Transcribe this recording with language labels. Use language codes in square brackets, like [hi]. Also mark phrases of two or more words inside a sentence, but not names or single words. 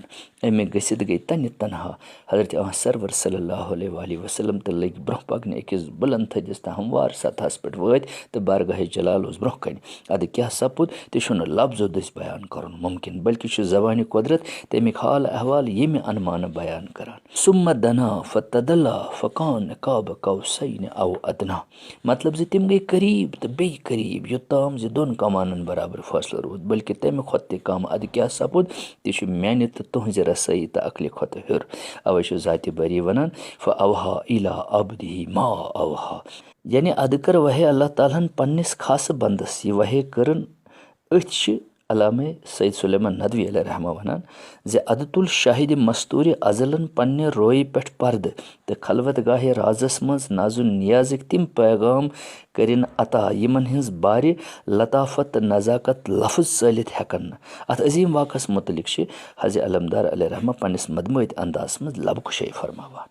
[ks] امہِ گٔژھِتھ گٔے تنہِ تنہا حضرت سرور [ar] صلی اللہ علیہ وسلم [ks] تہٕ لٔگۍ برونٛہہ پکنہِ أکِس بُلند تھدِس تہٕ ہموار سطحس پٮ۪ٹھ وٲتۍ تہٕ بارگاہ جلال اوس برونٛہہ کنہِ. ادٕ کیٛاہ سپُد تہِ چھُنہٕ لفظو دٔسۍ بیان کرُن مُمکِن بلکہِ چھُ زبانہِ قۄدرت تمیِکۍ حال احوال ییٚمہِ انمانہٕ بیان کران. [ar] ثُمَّ دَنا فَتَدَلَّا فَكَانَ قَابَ قَوْسَيْنِ أَوْ أَدْنَىٰ [ks] مطلب زِ تِم گٔے قریٖب تہٕ بیٚیہِ قریٖب یوٚتام زِ دۄن کمانن برابر فٲصلہٕ روٗد بلکہِ تمہِ کھۄتہٕ تہِ کم. ادٕ کیٛاہ سپُد تہِ چھُ میانہِ تہٕ تُہنٛزِ رسٲیی تہٕ عقلہِ کھۄتہٕ ہیوٚر. اوے چھُ ذاتِ باری ونان [ar] فَأَوْحَىٰ إِلَىٰ عَبْدِهِ مَا أَوْحَىٰ [ks] یعنی ادٕ کٔر وحے اللہ تعالیٰ ہن پننِس خاصہٕ بنٛدس یہِ وحے کٔرٕن. أتھۍ چھِ علامہ سید سلیمان ندوی [ar] علیہ رحمہ [ks] ونان زِ ادٕ تُل شاہدِ مستوٗرِ ازلن پننہِ رویہِ پٮ۪ٹھ پردٕ تہٕ خلوت گاہہِ رازس منٛز نازو نیازٕکۍ تِم پیغام کٔرِن عطا یِمن ہٕنٛز بارِ لطافت تہٕ نزاکت لفظ ژٲلِتھ ہٮ۪کن نہٕ. اتھ عظیٖم واقعس متعلق چھِ حضِ علمدار [ar] علیہ رحمہ [ks] پننِس مدمٲتۍ اندازس منٛز لبہٕ کُشٲیی فرماوان.